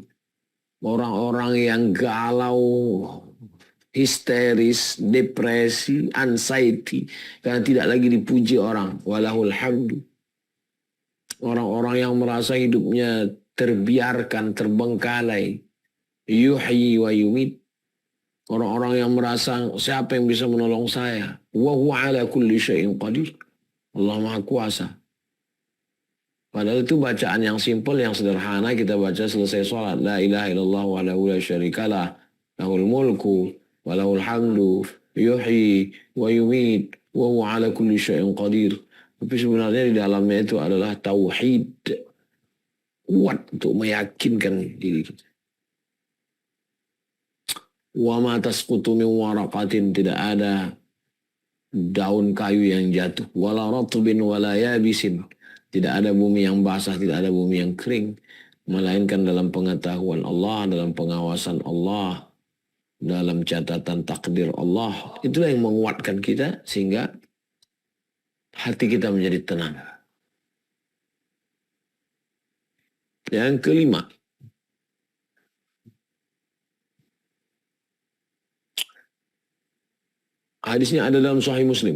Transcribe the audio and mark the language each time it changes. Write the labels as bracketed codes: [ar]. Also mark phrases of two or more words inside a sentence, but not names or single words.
[id] Orang-orang yang galau, histeris, depresi, anxiety. Karena tidak lagi dipuji orang. [ar] وله الحمد. [id] Orang-orang yang merasa hidupnya terbiarkan, terbengkalai. [ar] يحيي ويميت. [id] Orang-orang yang merasa siapa yang bisa menolong saya. [ar] وهو على كل شيء قدير. [id] Allah Maha Kuasa. Padahal itu bacaan yang simpel, yang sederhana. Kita baca selesai sholat. [ar] لا إله إلا الله وله لا شريك له. له الملك وله الحمد. يحيي ويميت. وهو على كل شيء قدير. [id] Tapi sebenarnya di dalamnya itu adalah tauhid. Kuat untuk meyakinkan diri kita. [ar] وما تسقط من ورقة, [id] tidak ada daun kayu yang jatuh. [ar] ولا رطب ولا يابس, [id] tidak ada bumi yang basah, tidak ada bumi yang kering, melainkan dalam pengetahuan Allah, dalam pengawasan Allah, dalam catatan takdir Allah. Itulah yang menguatkan kita sehingga hati kita menjadi tenang. Yang kelima, hadisnya ada dalam Sahih Muslim.